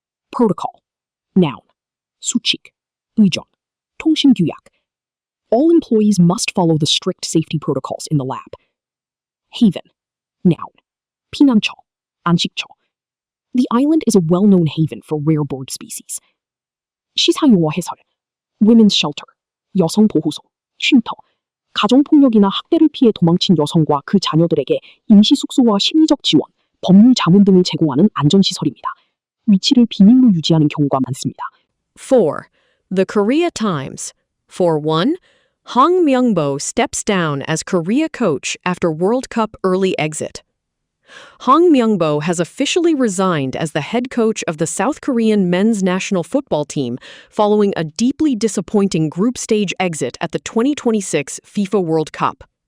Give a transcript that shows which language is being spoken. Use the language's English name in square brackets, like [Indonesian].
[English] Protocol. Noun. [Korean] 수칙. 의전. 통신규약. [English] All employees must follow the strict safety protocols in the lab. Haven. [Korean] Noun. 피난처, 안식처. [English] The island is a well-known haven for rare bird species. [Korean] 시사용어 해설. [English] Women's shelter, [Korean] 여성 보호소, 쉼터. 가정폭력이나 학대를 피해 도망친 여성과 그 자녀들에게 임시 숙소와 심리적 지원, 법률 자문 등을 제공하는 안전시설입니다. 위치를 비밀로 유지하는 경우가 많습니다. [English] 4. The Korea Times. For 1, Hong Myung-bo steps down as Korea coach after World Cup early exit. Hong Myung-bo has officially resigned as the head coach of the South Korean men's national football team following a deeply disappointing group stage exit at the 2026 FIFA World Cup.